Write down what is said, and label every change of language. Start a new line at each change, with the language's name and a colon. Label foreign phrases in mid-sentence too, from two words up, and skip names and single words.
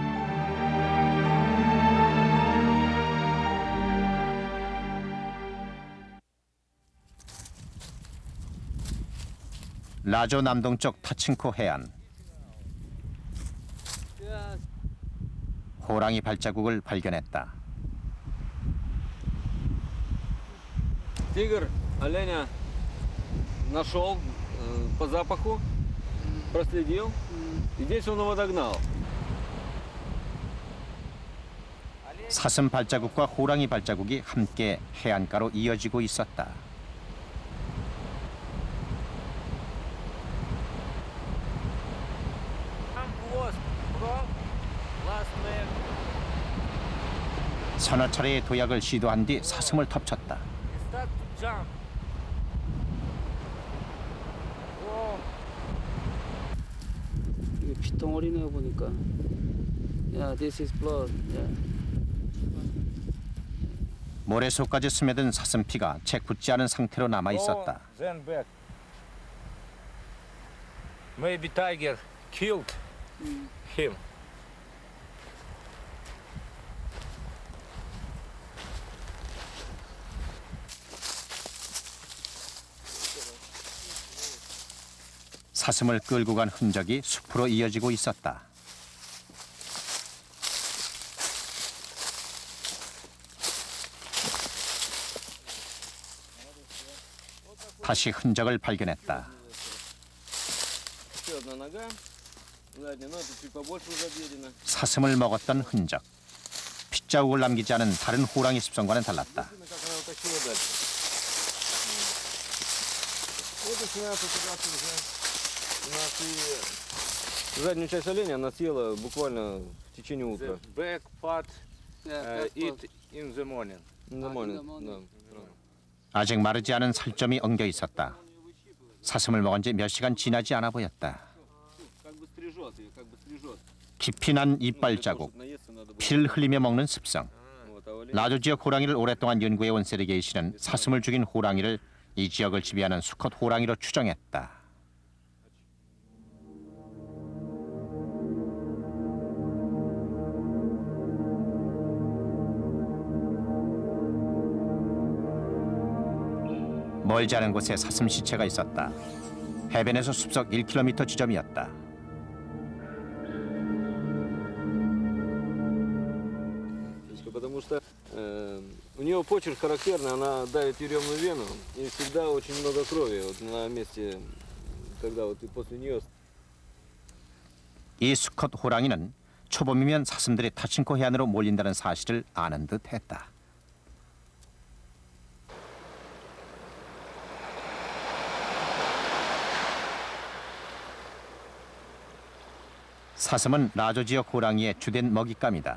Korean: 라조 남동쪽 타친코 해안. 호랑이 발자국을 발견했다.
Russian: Тигр оленя нашел по запаху, проследил, и здесь он его догнал.
Korean: 사슴 발자국과 호랑이 발자국이 함께 해안가로 이어지고 있었다. 서너 차례의 도약을 시도한 뒤 사슴을 덮쳤다. 핏덩어리네 보니까.
English: Yeah, this is blood. Yeah.
Korean: 모래 속까지 스며든 사슴 피가 채 굳지 않은 상태로 남아 있었다.
English: Then back. Maybe tiger killed him.
Korean: 사슴을 끌고 간 흔적이 숲으로 이어지고 있었다. 다시 흔적을 발견했다. 사슴을 먹었던 흔적. 핏자국을 남기지 않은 다른 호랑이 습성과는 달랐다.
Russian: Заднюю часть оленя она съела буквально в течение утра.
English: Back part eat in the morning. In the morning.
Russian: Да.
Korean: 아직 마르지 않은 살점이 엉겨 있었다. 사슴을 먹은 지 몇 시간 지나지 않아 보였다. 깊이 난 이빨 자국, 피를 흘리며 먹는 습성. 라조 지역 호랑이를 오랫동안 연구해온 세르게이 씨는 사슴을 죽인 호랑이를 이 지역을 지배하는 수컷 호랑이로 추정했다. 멀지 않은 곳에 사슴 시체가 있었다. 해변에서 숲속 1km 지점이었다.
Russian: Потому что у нее почерк характерный, она давит еремную вену, и всегда очень много крови вот на месте, когда вот после нее.
Korean: 이 수컷 호랑이는 초봄이면 사슴들이 타친코 해안으로 몰린다는 사실을 아는 듯했다. 사슴은 라조 지역 호랑이의 주된 먹잇감이다.